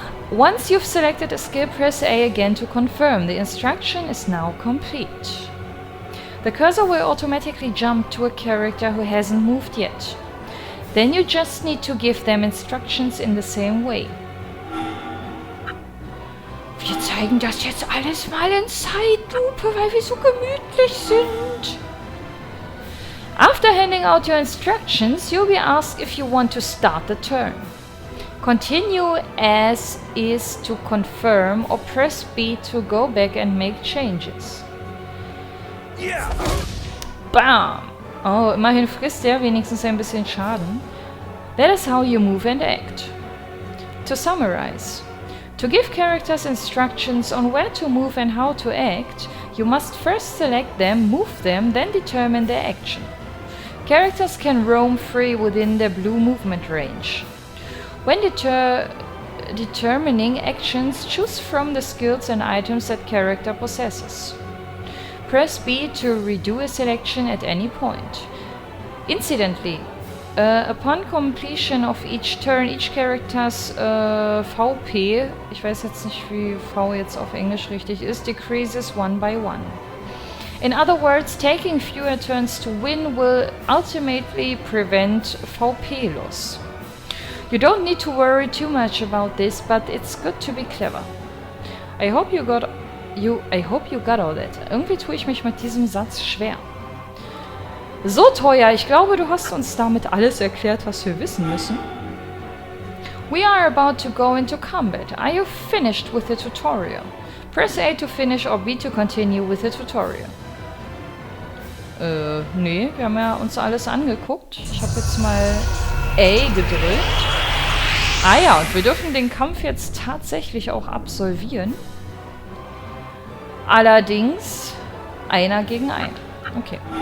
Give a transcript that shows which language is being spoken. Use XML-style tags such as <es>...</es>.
<en>Once you've selected a skill, press A again to confirm. The instruction is now complete. The cursor will automatically jump to a character who hasn't moved yet. Then you just need to give them instructions in the same way.</en> <de>Wir zeigen das jetzt alles mal in Zeitlupe, weil wir so gemütlich sind.</de> <en>After handing out your instructions, you'll be asked if you want to start the turn. Continue as is to confirm or press B to go back and make changes. Yeah. Bam!</en> <de>Oh, immerhin frisst er wenigstens ein bisschen Schaden.</de> <en>That is how you move and act. To summarize, to give characters instructions on where to move and how to act, you must first select them, move them, then determine their action. Characters can roam free within their blue movement range. When determining actions, choose from the skills and items that character possesses. Press B to redo a selection at any point. Incidentally, upon completion of each turn, each character's VP,</en> <de>ich weiß jetzt nicht, wie V jetzt auf Englisch richtig ist,</de> <en>decreases one by one. In other words, taking fewer turns to win will ultimately prevent VP loss. You don't need to worry too much about this, but it's good to be clever. I hope you got all that.</en> <de>Irgendwie tue ich mich mit diesem Satz schwer. So, Toya, ich glaube, du hast uns damit alles erklärt, was wir wissen müssen.</de> <en>We are about to go into combat. Are you finished with the tutorial? Press A to finish or B to continue with the tutorial.</en> <de>Nee, wir haben ja uns alles angeguckt. Ich habe jetzt mal A gedrückt. Ah ja, und wir dürfen den Kampf jetzt tatsächlich auch absolvieren. Allerdings einer gegen einen. Okay.</de>